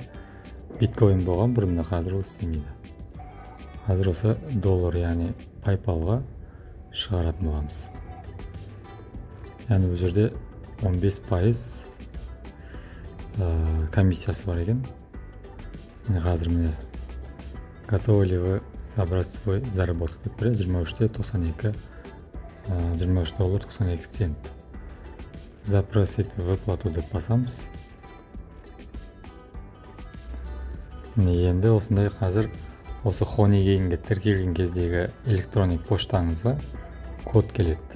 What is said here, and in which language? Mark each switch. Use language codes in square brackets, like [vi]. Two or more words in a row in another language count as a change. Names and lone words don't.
[kk] Биткоин болған бұрында, қазір ол істемейді. Қазір осы доллар, яғни PayPalға шығаратын боламыз. Яғни бұл жерде 15% комиссиясы бар екен. Қазір міне [ru] готовы ли вы забрать свой заработок [kk] деп бір, 23-те 92 $23.92 цент. [ru] Запросить выплату [kk] деп басамыз. Енді осындай қазір осы Honeygainге тіркелген кездегі электроник поштаңызға код келеді.